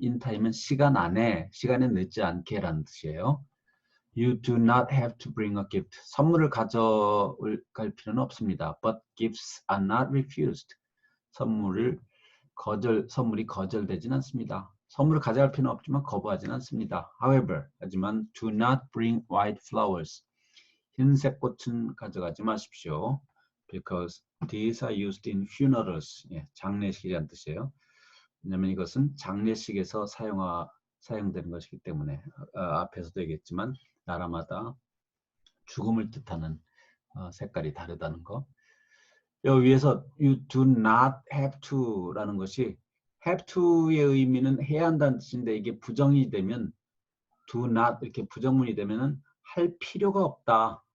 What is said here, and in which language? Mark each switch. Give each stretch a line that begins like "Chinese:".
Korean: in time은 시간 안에, 시간에 늦지 않게라는 뜻이에요.
English: You do not have to bring a gift.
Korean: 선물을 가져갈 필요는 없습니다.
English: But gifts are not refused.
Korean: 선물이 거절되진 않습니다. 선물을 가져갈 필요는 없지만 거부하지는 않습니다.
English: However,
Korean: 하지만
English: do not bring white flowers.
Korean: 흰색 꽃은 가져가지 마십시오.
English: Because these are used in funerals.
Korean: 예, 장례식이라는 뜻이에요. 왜냐하면 이것은 장례식에서 사용되는 것이기 때문에 앞에서도 얘기했지만 나라마다 죽음을 뜻하는 색깔이 다르다는 거. 여기 위에서
English: you do not have to
Korean: 라는 것이 have to의 의미는 해야 한다는 뜻인데 이게 부정이 되면 do not 이렇게 부정문이 되면은 할 필요가 없다.